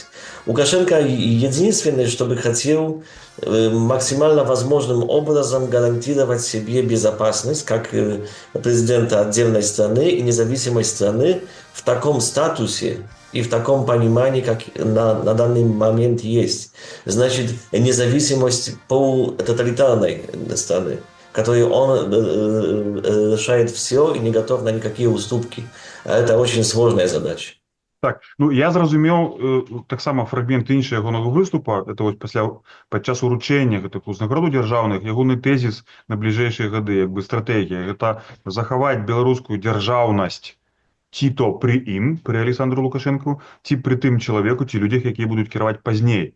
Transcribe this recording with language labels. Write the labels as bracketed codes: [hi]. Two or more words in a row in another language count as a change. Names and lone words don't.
[ru] Лукашенко единственное, что бы хотел, максимально возможным образом гарантировать себе безопасность как президента отдельной страны и независимой страны в таком статусе и в таком понимании, как на данный момент есть. Значит, независимость полутоталитарной страны, в которой он решает все и не готов на никакие уступки. А это очень сложная задача. [be] Так, ну я зразумеў таксама фрагмент іншага ягонага выступа, это вось падчас уручэння гэтых узнагародаў дзяржаўных, ягоны тэзіс на бліжэйшыя гады, як бы стратэгія, гэта захаваць беларускую дзяржаўнасць ці то пры ім, пры Александру Лукашэнку, ці пры тым чалавеку, ці людзях, якія будуць кіраваць пазней.